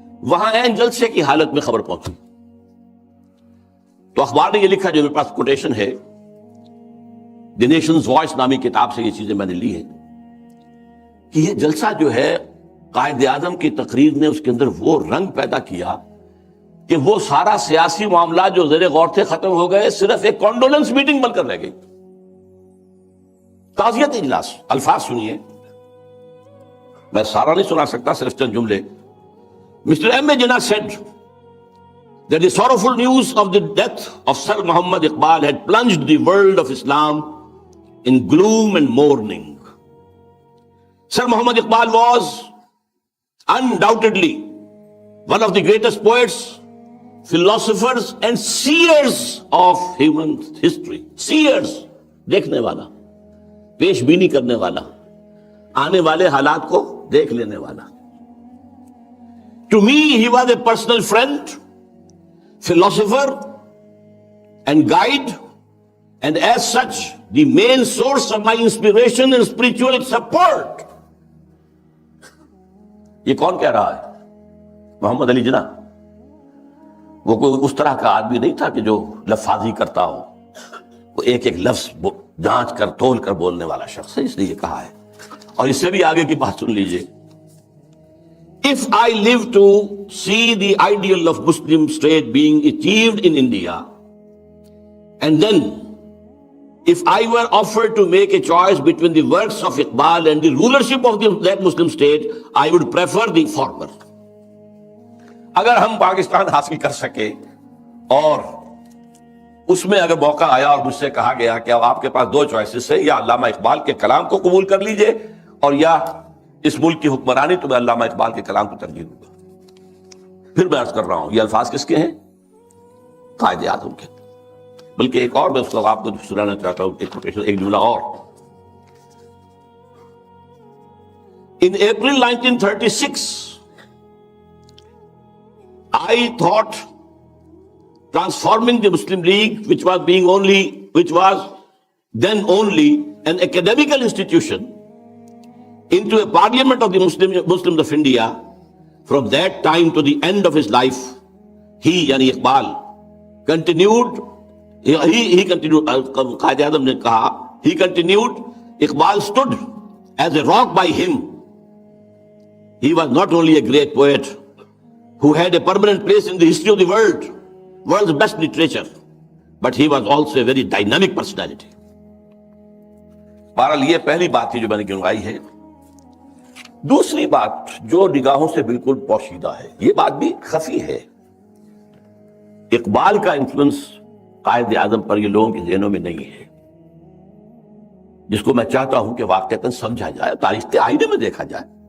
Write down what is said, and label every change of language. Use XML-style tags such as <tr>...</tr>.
<ur>وہاں این جلسے کی حالت میں خبر پہنچی تو اخبار نے یہ لکھا جو میرے پاس کوٹیشن ہے, دی نیشنز وائس نامی کتاب سے یہ چیزیں میں نے لی ہیں, کہ یہ جلسہ جو ہے قائد اعظم کی تقریر نے اس کے اندر وہ رنگ پیدا کیا کہ وہ سارا سیاسی معاملات جو زیر غور تھے ختم ہو گئے, صرف ایک کانڈولنس میٹنگ بن کر رہ گئی. تعزیت اجلاس. الفاظ سنیے, میں سارا نہیں سنا سکتا, صرف چند جملے.</ur> <en>Mr. M. A. Jinnah said that the sorrowful news of the death of Sir Muhammad Iqbal had plunged the world of Islam in gloom and mourning. Sir Muhammad Iqbal was undoubtedly one of the greatest poets, philosophers and seers of human history.</en> <ur>Seers, دیکھنے والا, پیش بینی کرنے والا, آنے والے حالات کو دیکھ لینے والا.</ur> <en>To me, he was a personal friend, philosopher, and guide, and as such, the main source of my inspiration and spiritual support.</en> <ur>یہ کون کہہ رہا ہے؟ محمد علی جناح. وہ کوئی اس طرح کا آدمی نہیں تھا کہ جو لفاظی کرتا ہو, وہ ایک ایک لفظ جانچ کر تول کر بولنے والا شخص ہے, اس لیے یہ کہا ہے. اور اس سے بھی آگے کی بات سن لیجئے.</ur> <en>If I live to see the ideal of Muslim state being achieved in India, and then if I were offered to make a choice between the works of Iqbal and the rulership of that Muslim state, I would prefer the former.</en> <ur>اگر ہم پاکستان حاصل کر سکے اور اس میں اگر موقع آیا اور مجھ سے کہا گیا کہ آپ کے پاس دو چوائسز ہے, یا علامہ اقبال کے کلام کو قبول کر لیجئے اور یا اس ملک کی حکمرانی, تو میں علامہ اقبال کے کلام کو ترجیح دوں گا. پھر میں عرض کر رہا ہوں یہ الفاظ کس کے ہیں؟ قائد اعظم کے. بلکہ ایک اور میں اس کو آپ کو سنانا چاہتا ہوں, ایک جملہ اور.</ur> <en>In April 1936 I thought transforming the Muslim League, which was then only an academical institution, into a parliament of the Muslims of India. From that time to the end of his life, he,</en> <ur>yani</ur> <en>Iqbal, continued, he continued,</en> <ur>Qaid A'zam ne kaha,</ur> <en>he continued, Iqbal stood as a rock by him. He was not only a great poet who had a permanent place in the history of the world's best literature, but he was also a very dynamic personality.</en> <ur>بہرحال یہ پہلی بات تھی جو میں نے گنوائی ہے. دوسری بات جو نگاہوں سے بالکل پوشیدہ ہے, یہ بات بھی خفی ہے. اقبال کا انفلوئنس قائد اعظم پر یہ لوگوں کے ذہنوں میں نہیں ہے, جس کو میں چاہتا ہوں کہ واقعتاً سمجھا جائے, تاریخ کے آئینے میں دیکھا جائے.</ur>